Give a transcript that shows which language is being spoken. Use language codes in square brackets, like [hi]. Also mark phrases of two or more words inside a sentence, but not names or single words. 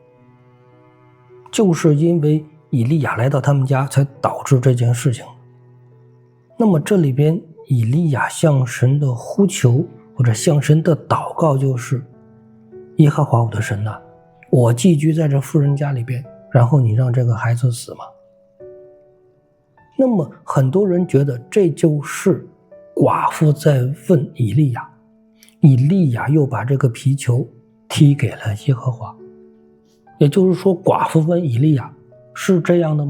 [zh] 就是因為以利亞來到他們家，才導致這件事情。那麼這裡邊以利亞向神的呼求，或者向神的禱告，就是耶和華我的神啊，我寄居在這婦人家裡邊，然後你讓這個孩子死嗎？那麼很多人覺得這就是寡婦在問以利亞，以利亞又把這個皮球踢給了耶和華。也就是說，寡婦問以利亞，是這樣的嗎？